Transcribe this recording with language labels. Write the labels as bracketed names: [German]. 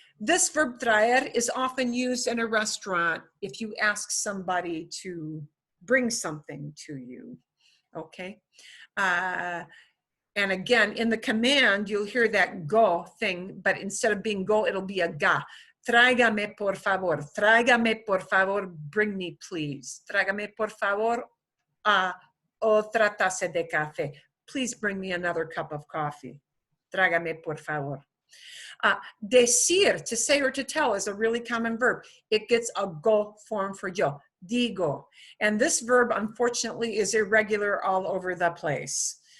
[English] This verb traer is often used in a restaurant if you ask somebody to bring something to you, okay? And again, in the command, you'll hear that go thing, but instead of being go, it'll be a ga. [Spanish] Tráigame por favor. Tráigame por favor. [English] Bring me, please. [Spanish] Tráigame por favor otra taza de café. [English] Please bring me another cup of coffee. [Spanish] Tráigame por favor. [English] Decir, to say or to tell, is a really common verb. It gets a go form for yo. Digo. And this verb, unfortunately, is irregular all over the place.